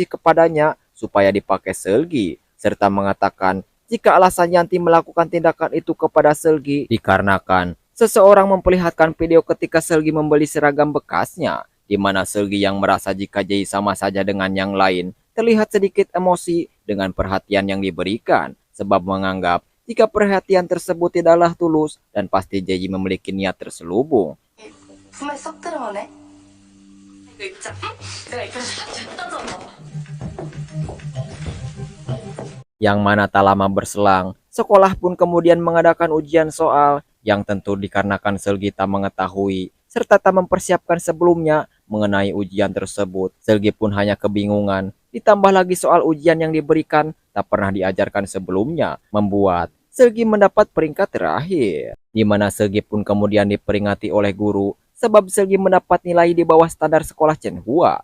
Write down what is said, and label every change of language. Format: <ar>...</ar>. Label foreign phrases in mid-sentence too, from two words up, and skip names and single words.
<id>kepadanya supaya dipakai Selgi, serta mengatakan jika alasan Yanti melakukan tindakan itu kepada Selgi dikarenakan seseorang memperlihatkan video ketika Selgi membeli seragam bekasnya, di mana Selgi yang merasa jika Jayi sama saja dengan yang lain, terlihat sedikit emosi dengan perhatian yang diberikan, sebab menganggap jika perhatian tersebut tidaklah tulus dan pasti Jayi memiliki niat terselubung.</id> <ko>품에 쏙 들어오네. 이거 입자. 내가 입혀서 됐다잖아.</ko> <id>Yang mana tak lama berselang, sekolah pun kemudian mengadakan ujian soal yang tentu dikarenakan Selgi tak mengetahui serta tak mempersiapkan sebelumnya mengenai ujian tersebut. Selgi pun hanya kebingungan ditambah lagi soal ujian yang diberikan tak pernah diajarkan sebelumnya, membuat Selgi mendapat peringkat terakhir, di mana Selgi pun kemudian diperingati oleh guru sebab Selgi mendapat nilai di bawah standar sekolah Chenhua.</id>